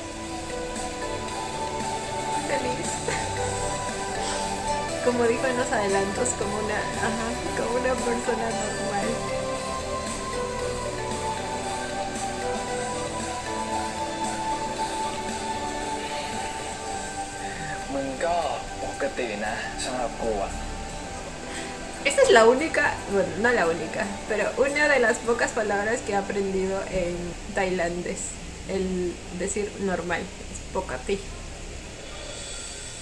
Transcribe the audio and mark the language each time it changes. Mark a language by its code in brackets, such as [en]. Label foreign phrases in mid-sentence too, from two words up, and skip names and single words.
[es] Feliz. Como dijo en los adelantos, como como una persona normal. [th] มึงก็ปกตินะสำหรับกูอ่ะ [es] Esta es la única, bueno, no la única, pero una de las pocas palabras que he aprendido en tailandés. El decir normal, es poca ti.